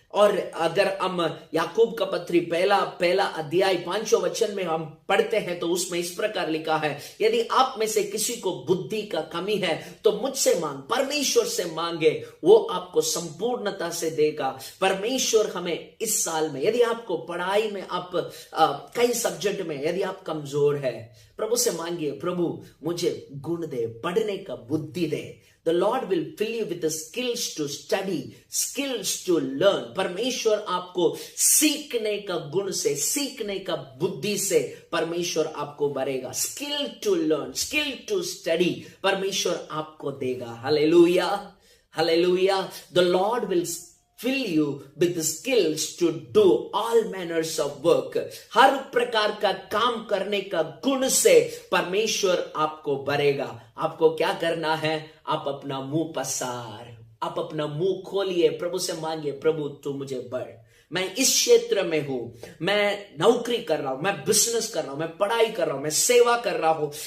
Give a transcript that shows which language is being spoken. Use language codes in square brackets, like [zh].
[hi] और अगर हम याकूब का पत्री पहला अध्याय 5वें वचन में हम पढ़ते हैं, तो उसमें इस प्रकार लिखा है, यदि आप में से किसी को बुद्धि का कमी है तो मुझसे मांग, परमेश्वर से मांगे, वो आपको संपूर्णता से देगा। परमेश्वर हमें इस साल में, यदि आपको पढ़ाई में, आप कई सब्जेक्ट में यदि आप कमजोर है, प्रभु से मांगिए, प्रभु मुझे गुण दे, पढ़ने का बुद्धि दे। [en] The Lord will fill you with the skills to study, skills to learn. [hi] परमेश्वर आपको सीखने का गुण से, सीखने का बुद्धि से परमेश्वर आपको भरेगा। [en] Skill to learn, skill to study [hi] परमेश्वर आपको देगा। Hallelujah, hallelujah. [en] The Lord will fill you with the skills to do all manners of work. [hi] हर प्रकार का काम करने का गुण से परमेश्वर आपको भरेगा। आपको क्या करना है? आप अपना मुंह पसार, आप अपना मुंह खोलिए, प्रभु से मांगिए, प्रभु तू मुझे बढ़। मैं इस क्षेत्र में हूं, मैं नौकरी कर रहा हूं, मैं बिजनेस कर रहा हूं, मैं पढ़ाई कर रहा हूं, मैं सेवा कर रहा हूं।